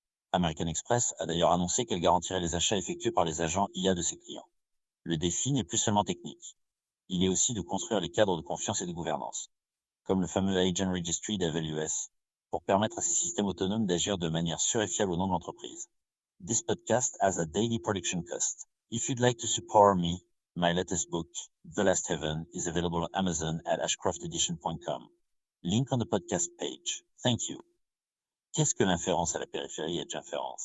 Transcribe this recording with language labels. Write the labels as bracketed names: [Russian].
[French] American Express a d'ailleurs annoncé qu'elle garantirait les achats effectués par les agents IA de ses clients. Le défi n'est plus seulement technique. Il est aussi de construire les cadres de confiance et de gouvernance, comme le fameux Agent Registry d'AWS, pour permettre à ces systèmes autonomes d'agir de manière sûre et fiable au nom de l'entreprise. [English] This podcast has a daily production cost. If you'd like to support me, my latest book, The Last Heaven, is available on Amazon at ashcroftedition.com. Link on the podcast page. Thank you. [French] Qu'est-ce que l'inférence à la périphérie Edge Inference?